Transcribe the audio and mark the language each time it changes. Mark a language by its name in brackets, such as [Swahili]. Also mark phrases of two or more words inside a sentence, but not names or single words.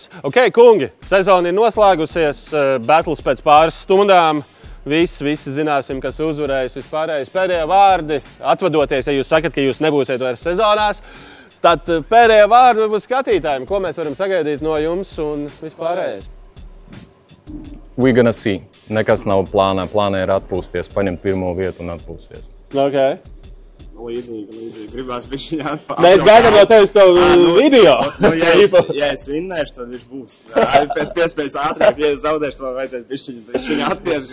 [Latvian] Ok, kungi, sezona ir noslēgusies, batles pēc pāris stundām. Visi zināsim, kas uzvarēs vispārējais. Pēdējie vārdi, atvadoties, ja jūs sakat, ka jūs nebūsiet vairs sezonās, tad pēdējie vārdi varbūt skatītājiem, ko mēs varam sagaidīt no jums un vispārējais. [English] We gonna see. [Latvian] Nekas nav plānā. Plānā ir atpūsties, paņemt pirmo vietu un atpūsties. Ok. līdzīgi gribās bišķiņā atpār. Mēs gaidām jau tevis to video. Ja es vinnēšu, tad viņš būs. Pēc iespējas ātrāk, ja es zaudēšu, tad vajadzēs bišķiņu atties.